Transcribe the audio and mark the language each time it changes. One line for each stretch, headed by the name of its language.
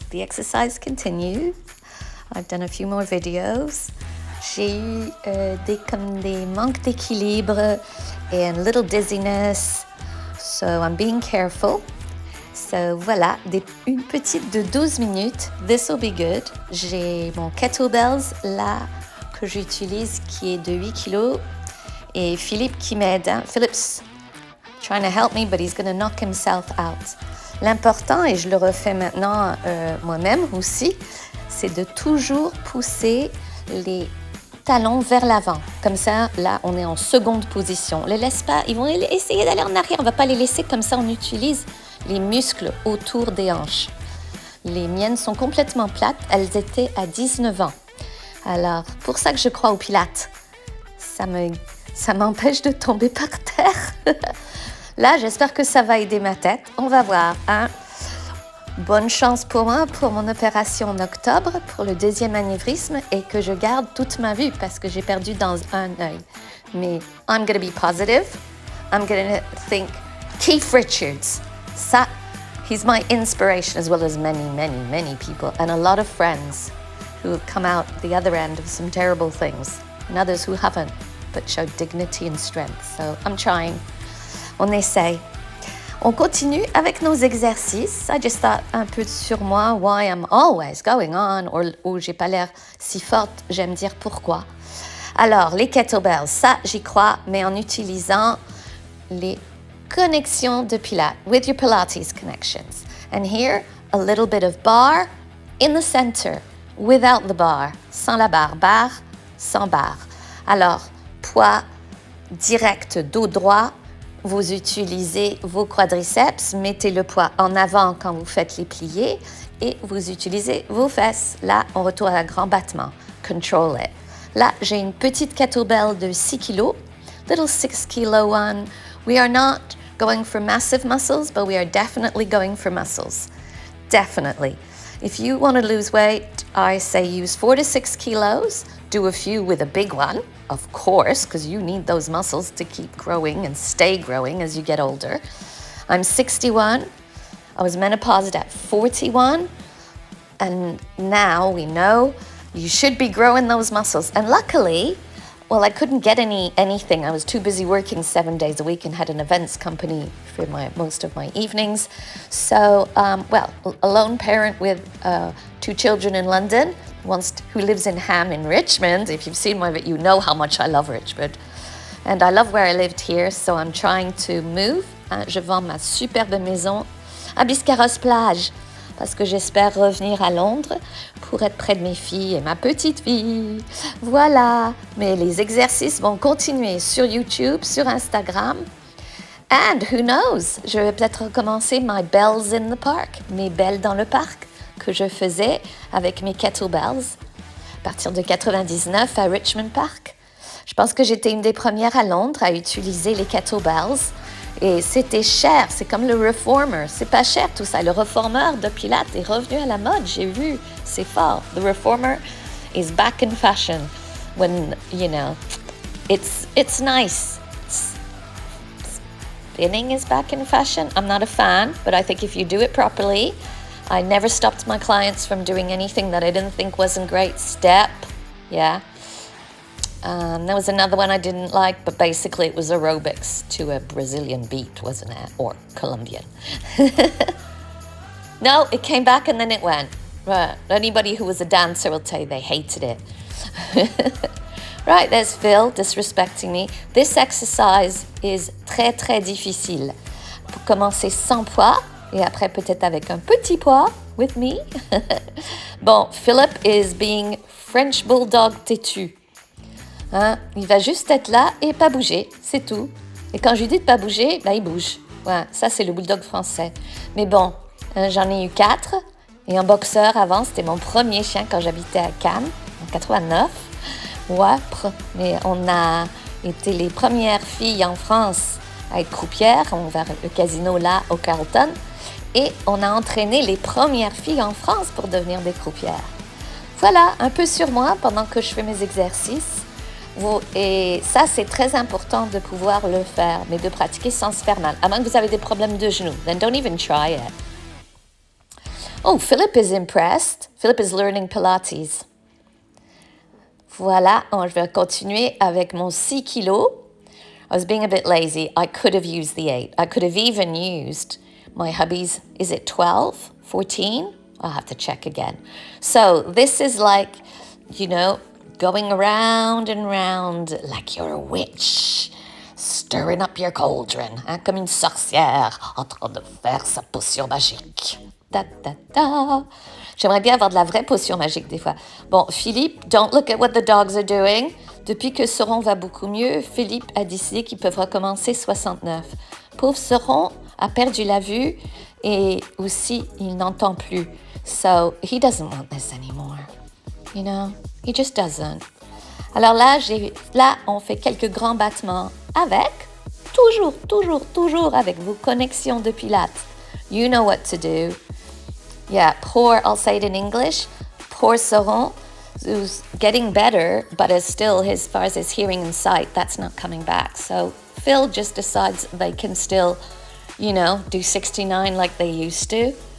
English: The exercise continues. I've done a few more videos.
French: J'ai eu des manques d'équilibre et
English: a little dizziness. So I'm being careful. So
French: voilà, une petite de 12 minutes.
English: This will be good.
French: J'ai mon kettlebells là que j'utilise qui est de 8 kilos. Et Philippe qui m'aide.
English: Philip's trying to help me, but he's going to knock himself out.
French: L'important, et je le refais maintenant moi-même aussi, c'est de toujours pousser les talons vers l'avant. Comme ça, là, on est en seconde position. Les laisse pas, ils vont essayer d'aller en arrière. On ne va pas les laisser comme ça. On utilise les muscles autour des hanches. Les miennes sont complètement plates. Elles étaient à 19 ans. Alors, pour ça que je crois au pilates. Ça m'empêche de tomber par terre. Là, j'espère que ça va aider ma tête. On va voir. Bonne chance pour moi, pour mon opération en octobre, pour le deuxième anévrisme et que je garde toute ma vue parce que j'ai perdu dans un œil.
English: Mais I'm going to be positive. I'm going to think Keith Richards. Ça, he's my inspiration as well as many, many, many people and a lot of friends who have come out the other end of some terrible things and others who haven't but showed dignity and strength. So I'm trying.
French: On essaye. On continue avec nos exercices.
English: I just thought
French: un peu sur moi,
English: why I'm always going on,
French: ou j'ai pas l'air si forte, j'aime dire pourquoi. Alors, les kettlebells, ça j'y crois, mais en utilisant les connexions de Pilates,
English: with your Pilates connections. And here, a little bit of bar in the center, without the bar,
French: sans la barre, sans barre. Alors, poids direct, dos droit. Vous utilisez vos quadriceps, mettez le poids en avant quand vous faites les pliés et vous utilisez vos fesses. Là, on retourne à un grand battement.
English: Control it.
French: Là, j'ai une petite kettlebell de 6 kilos,
English: little 6 kilo one. We are not going for massive muscles, but we are definitely going for muscles. Definitely. If you want to lose weight, I say use 4 to 6 kilos. Do a few with a big one, of course, because you need those muscles to keep growing and stay growing as you get older. I'm 61. I was menopaused at 41. And now we know you should be growing those muscles. And luckily, well, I couldn't get anything. I was too busy working 7 days a week and had an events company for most of my evenings. So, a lone parent with 2 children in London, who lives in Ham in Richmond. If you've seen my video, you know how much I love Richmond. And I love where I lived here, so I'm trying to move.
French: Je vends ma superbe maison à Biscarrosse-Plage parce que j'espère revenir à Londres pour être près de mes filles et ma petite fille. Voilà. Mais les exercices vont continuer sur YouTube, sur Instagram.
English: And who knows,
French: je vais peut-être recommencer
English: my bells in the park,
French: mes belles dans le parc, que je faisais avec mes kettlebells à partir de 99 à Richmond Park. Je pense que j'étais une des premières à Londres à utiliser les kettlebells et c'était cher, c'est comme le reformer, c'est pas cher tout ça. Le reformer de Pilates est revenu à la mode, j'ai vu, c'est fort.
English: The reformer is back in fashion when, it's nice. Spinning is back in fashion. I'm not a fan, but I think if you do it properly, I never stopped my clients from doing anything that I didn't think wasn't great. Step, yeah. There was another one I didn't like, but basically it was aerobics to a Brazilian beat, wasn't it? Or Colombian. No, it came back and then it went. Right. Anybody who was a dancer will tell you they hated it. Right, there's Phil disrespecting me. This exercise is
French: très, très difficile. Pour commencer sans poids, et après peut-être avec un petit poids,
English: with me. Bon, Philip is being French Bulldog têtu.
French: Il va juste être là et pas bouger, c'est tout. Et quand je lui dis de pas bouger, il bouge. Ouais, ça, c'est le Bulldog français. Mais bon, j'en ai eu 4. Et un boxeur avant, c'était mon premier chien quand j'habitais à Cannes, en 89. Ouais, mais on a été les premières filles en France à être croupières. On va le casino là, au Carlton. Et on a entraîné les premières filles en France pour devenir des croupières. Voilà, un peu sur moi pendant que je fais mes exercices. Et ça, c'est très important de pouvoir le faire, mais de pratiquer sans se faire mal. À moins que vous avez des problèmes de genoux,
English: then don't even try it. Oh, Philip is impressed. Philip is learning Pilates.
French: Voilà, je vais continuer avec mon 6 kilos.
English: I was being a bit lazy. I could have used the 8. I could have even used my hubby's, is it 12, 14? I'll have to check again. So this is like, you know, going around and round like you're a witch, stirring up your cauldron,
French: hein, comme une sorcière en train de faire sa potion magique. Da, da, da. J'aimerais bien avoir de la vraie potion magique des fois.
English: Bon, Philippe, don't look at what the dogs are doing.
French: Depuis que Seron va beaucoup mieux, Philippe a décidé qu'ils peuvent recommencer 69. Pauvre Seron a perdu la vue et aussi il n'entend plus.
English: So he doesn't want this anymore. You know, he just doesn't.
French: Alors là, on fait quelques grands battements avec, toujours avec vos connexions de Pilates.
English: You know what to do. Yeah, poor, I'll say it in English, poor Seron, who's getting better, but is still, as far as his hearing and sight, that's not coming back. So Phil just decides they can still, you know, do 69 like they used to.